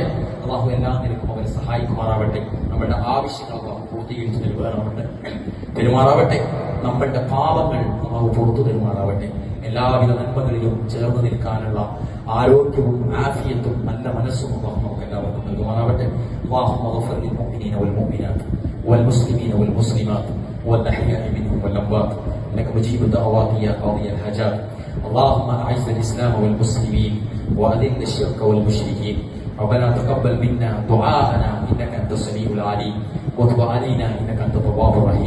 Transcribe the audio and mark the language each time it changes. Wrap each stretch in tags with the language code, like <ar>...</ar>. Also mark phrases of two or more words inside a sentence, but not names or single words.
<ml>അള്ളാഹു എല്ലാ നിലക്കും അവരെ സഹായിക്കുമാറാവട്ടെ. നമ്മളുടെ ആവശ്യങ്ങൾ അള്ളാഹു പൂർത്തീകരിച്ച് നൽകുവാനാവട്ടെ പെരുമാറാവട്ടെ. നമ്മളുടെ പാപങ്ങൾ അള്ളാഹു പുറത്തു തരുമാറാവട്ടെ. എല്ലാവിധ നന്മകളിലും ചേർന്ന് നിൽക്കാനുള്ള ആരോഗ്യവും ആഫിയത്തും നല്ല മനസ്സും അള്ളാഹു നമുക്ക് എല്ലാവർക്കും നൽകുമാറാവട്ടെ.</ml> <ar>اللهم اغفر للمؤمنين والمؤمنات والمسلمين والمسلمات والأحياء منهم والأموات إنك مجيب الدعوات يا قاضي الحاجات. اللهم أعز الإسلام والمسلمين وأذل الشرك والمشركين. ربنا تقبل منا دعاءنا إنك أنت السميع العليم وتب علينا إنك أنت التواب الرحيم.</ar>